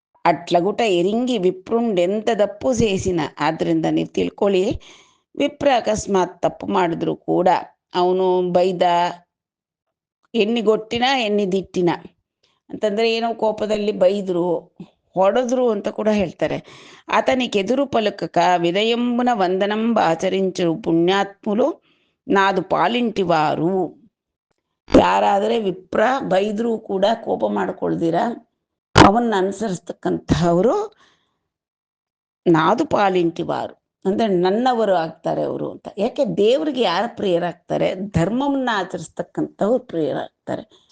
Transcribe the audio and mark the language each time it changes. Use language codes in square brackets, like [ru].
[te] ಅಟ್ಲಗುಟ ಎರಿಂಗಿ ವಿಪ್ರುಂಡೆಂತದಪ್ಪು ಸೇಸಿನ. [kn] ಆದ್ದರಿಂದ ನೀವು ತಿಳ್ಕೊಳ್ಳಿ, ವಿಪ್ರ ಅಕಸ್ಮಾತ್ ತಪ್ಪು ಮಾಡಿದ್ರು ಕೂಡ ಅವನು ಬೈದ, [te] ಎಣ್ಣಿಗೊಟ್ಟಿನ ಎಣ್ಣಿದಿಟ್ಟಿನ [kn] ಅಂತಂದರೆ ಏನೋ ಕೋಪದಲ್ಲಿ ಬೈದರು, ಹೊಡೆದ್ರು ಅಂತ ಕೂಡ ಹೇಳ್ತಾರೆ. [te] అతనికెదురు పలుకక వినయంబున వందనంబ ఆచరించు పుణ్యాత్ములు ನಾದು ಪಾಲಿಂಟಿವಾರು. [kn] ಯಾರಾದರೆ ವಿಪ್ರ ಬೈದರೂ ಕೂಡ ಕೋಪ ಮಾಡ್ಕೊಳ್ದಿರ ಅವನ್ನ ಅನುಸರಿಸ್ತಕ್ಕಂಥವರು [te] ನಾದು ಪಾಲಿಂಟಿವಾರು, [kn] ಅಂದರೆ ನನ್ನವರು ಆಗ್ತಾರೆ ಅವರು ಅಂತ. ಯಾಕೆ ದೇವರಿಗೆ ಯಾರು ಪ್ರಿಯರಾಗ್ತಾರೆ? ಧರ್ಮವನ್ನ ಆಚರಿಸ್ತಕ್ಕಂಥವ್ರು ಪ್ರಿಯರಾಗ್ತಾರೆ.